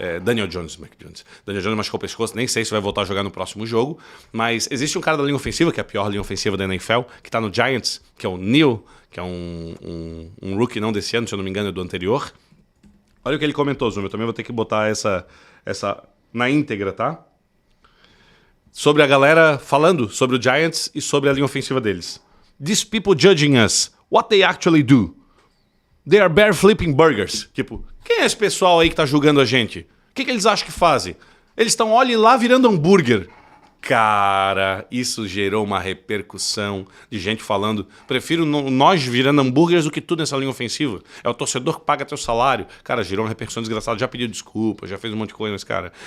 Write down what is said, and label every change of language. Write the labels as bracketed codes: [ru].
[pt] Daniel Jones machucou o pescoço, nem sei se vai voltar a jogar no próximo jogo, mas existe um cara da linha ofensiva, que é a pior linha ofensiva da NFL, que tá no Giants, que é o Neal, que é um rookie não desse ano, se eu não me engano, é do anterior. Olha o que ele comentou, Zuma, eu também vou ter que botar essa na íntegra, tá? Sobre a galera falando sobre o Giants e sobre a linha ofensiva deles. [en] These people judging us, what they actually do. They are bear flipping burgers. [pt] Tipo, quem é esse pessoal aí que tá julgando a gente? O que eles acham que fazem? Eles estão, olha lá, virando hambúrguer. Cara, isso gerou uma repercussão de gente falando, prefiro nós virando hambúrgueres do que tudo nessa linha ofensiva. É o torcedor que paga teu salário. Cara, gerou uma repercussão desgraçada, já pediu desculpa, já fez um monte de coisa nesse cara.